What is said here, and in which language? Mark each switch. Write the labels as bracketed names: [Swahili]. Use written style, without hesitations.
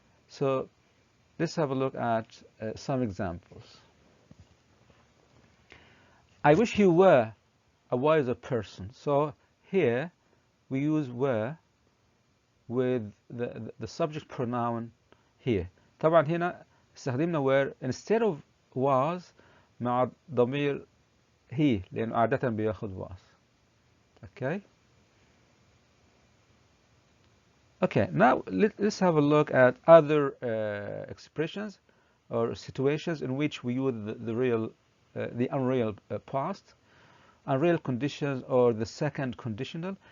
[English] So let's have a look at some examples. I wish you were a wiser person. So here we use were with the subject pronoun here. [Arabic] طبعا هنا استخدمنا [English] were instead of was [Arabic] مع ضمير he لأنه عادة بياخد was. [English] Okay. Okay. Now let's have a look at other expressions or situations in which we use the unreal past, unreal conditions or the second conditional.